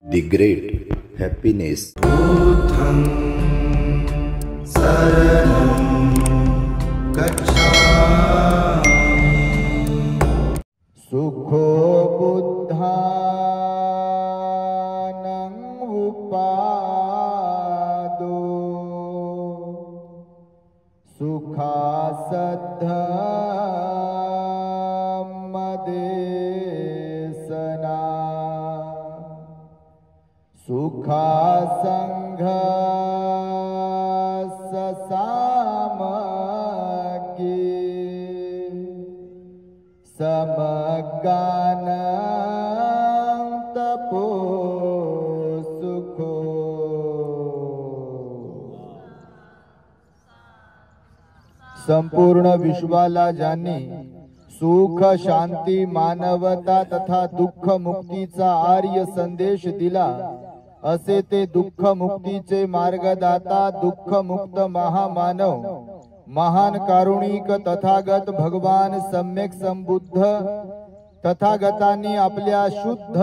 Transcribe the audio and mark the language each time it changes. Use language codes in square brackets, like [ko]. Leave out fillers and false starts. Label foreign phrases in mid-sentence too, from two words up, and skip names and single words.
[en] The great happiness. [pi] बुद्धं शरणं गच्छामि। सुखो बुद्धानं उपादो सुखासद्धमदेशना सुखासंघससामगे समगानं तपो सुखो। [mr] संपूर्ण विश्वाला ज्यांनी सुख शांती मानवता तथा दुःख मुक्तीचा आर्य संदेश दिला असे ते दुःख मुक्तीचे मार्गदाता दुःख मुक्त महामानव महान कारुणिक तथागत भगवान सम्यक संबुद्ध तथागतांनी आपल्या शुद्ध